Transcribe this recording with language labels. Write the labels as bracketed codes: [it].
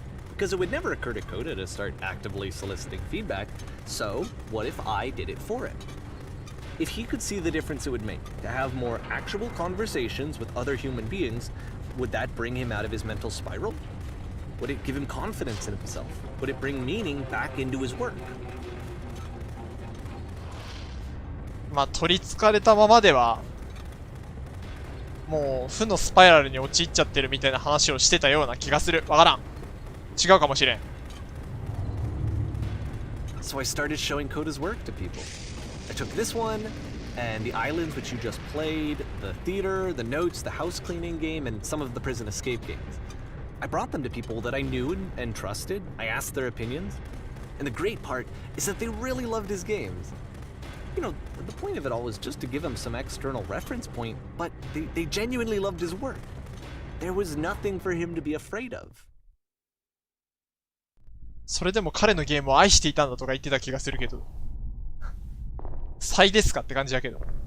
[en] Because it would never occur to Coda to start actively soliciting feedback, so what if I did it for him? If he could see the difference it would make to have more actual conversations with other human beings, would that bring him out of his mental spiral? Would it give him confidence in himself? Would it bring meaning back into his work? [ja] まあ、取りつかれたままでは、もう負のスパイラルに陥っちゃってるみたいな話をしてたような気がする。わからん。違うかもしれん。 [en] So I started showing Coda's work to people. I took this one, and the islands which you just played, the theater, the notes, the house cleaning game, and some of the prison escape games. I brought them to people that I knew and trusted. I asked their opinions. And the great part is that they really loved his games. You know, the point of it all was just to give him some external reference point, but they genuinely loved his work. There was nothing for him to be afraid of. [ja] それでも彼のゲームを愛していたんだとか言ってた気がするけど。才ですかって感じだけど。